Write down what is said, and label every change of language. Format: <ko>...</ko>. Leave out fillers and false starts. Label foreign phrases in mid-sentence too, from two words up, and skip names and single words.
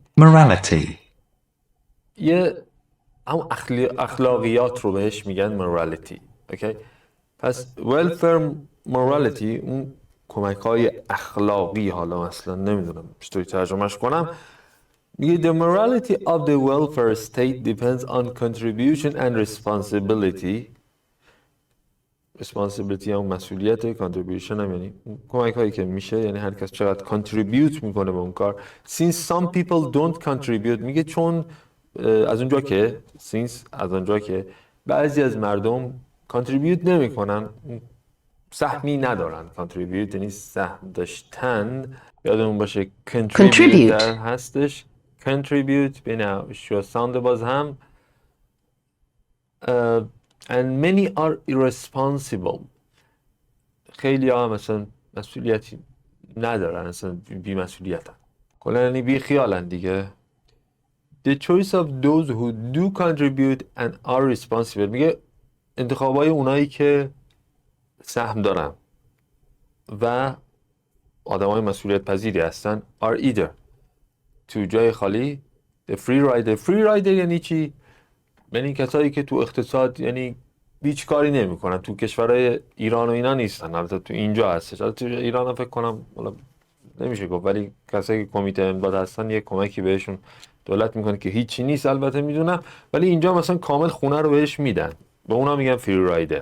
<en>Morality.</en> <fa>یه هم اخلاقیات رو بهش میگن مورالیتی. اوکی، پس</fa> <en>welfare morality</en> <fa>اون کمک های اخلاقی، حالا مثلا نمیدونم چطوری ترجمهش کنم، میگه</fa> <en>the morality of the welfare state depends on contribution and responsibility.</en> <fa>responsibility هم مسئولیت، contribution هم یعنی کمک هایی که میشه، یعنی هر کس چقدر contribute میکنه به اون کار.</fa> <en>since some people don't contribute،</en> <fa>میگه چون از اونجا که از اونجا که بعضی از مردم contribute نمیکنن، سهمی ندارن. contribute یعنی سهم داشتن، یادمون باشه contribute</fa> <en>Contribute. در هستش. contribute بین شو ساند باز هم. and many are irresponsible،</en> <fa>خیلی ها مثلا مسئولیتی ندارن، مثلا بی مسئولیتن، کلا یعنی بی خیالن دیگه.</fa> <en>the choice of those who do contribute and are responsible،</en> <fa>میگه انتخابای اونایی که سهم دارن و آدمای مسئولیت پذیری هستن</fa> <en>are either</en> <fa>تو جای خالی</fa> <en>the free rider</en> <fa>یعنی چی؟ یعنی کسایی که تو اقتصاد یعنی هیچ کاری نمیکنن، تو کشورهای ایران و اینا نیستن، البته تو اینجا هستش، البته تو ایران هم فکر کنم نمیشه گفت، ولی کسایی که کمیته امداد هستن یه کمکی بهشون دولت میکنه که هیچی نیست، البته میدونم، ولی اینجا مثلا کامل خونه رو بهش میدن، به اونا میگن</fa> <en>free rider.</en>